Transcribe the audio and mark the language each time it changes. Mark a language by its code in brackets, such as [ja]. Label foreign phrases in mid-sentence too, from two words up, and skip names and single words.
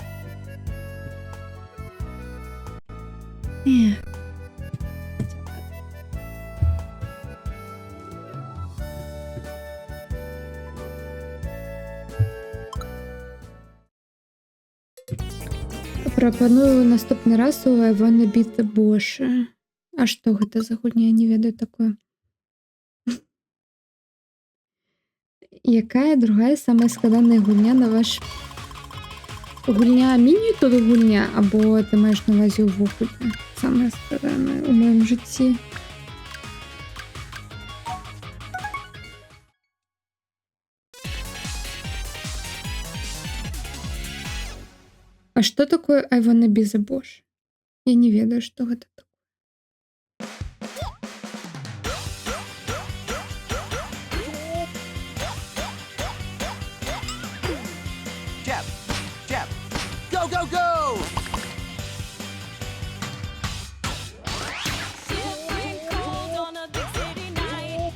[be] Эх. Прапаную наступны раз у I wanna be the Bosch. А што гэта за гульня? Я не ведаю такое. Якая другая самая складаная гульня на ваш... Гульня міні тут гульня, або ты маеш на ўвазе ўвогуле? Самая складаная ў маім жыцці. А што такое I wanna be the Bosch? Я не ведаю, што гэта такое. [en] Jab, jab. Go, go, go. Shivering cold on a big city night.